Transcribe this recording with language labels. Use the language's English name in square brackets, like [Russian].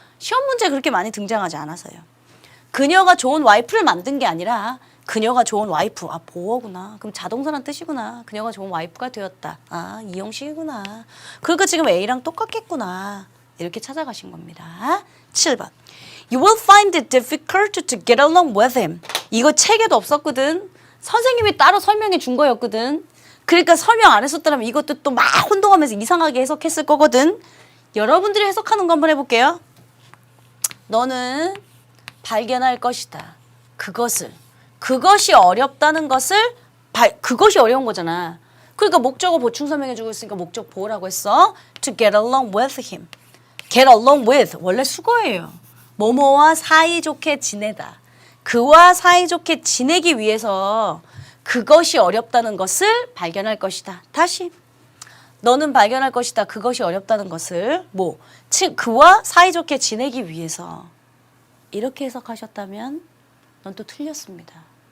[Korean] 시험 문제 그렇게 많이 등장하지 않아서요. 그녀가 좋은 와이프를 만든 게 아니라 그녀가 좋은 와이프, 보어구나. 그럼 자동사란 뜻이구나. 그녀가 좋은 와이프가 되었다. 이형식이구나. 그러니까 지금 A랑 똑같겠구나. 이렇게 찾아가신 겁니다. 7번. [English] You will find it difficult to get along with him. [Korean] 이거 책에도 없었거든. 선생님이 따로 설명해 준 거였거든. 그러니까 설명 안 했었더라면 이것도 또 막 혼동하면서 이상하게 해석했을 거거든. 여러분들이 해석하는 거 한번 해볼게요. 너는 발견할 것이다. 그것이 어렵다는 것을 그것이 어려운 거잖아. 그러니까 목적어 보충 설명해주고 있으니까 목적 보호라고 했어. [English] To get along with him. [Korean] get along with 원래 수거예요. 뭐뭐와 사이좋게 지내다. 그와 사이좋게 지내기 위해서 그것이 어렵다는 것을 발견할 것이다. 다시. 너는 발견할 것이다. 그것이 어렵다는 것을 그와 사이좋게 지내기 위해서 이렇게 해석하셨다면 넌 또 틀렸습니다.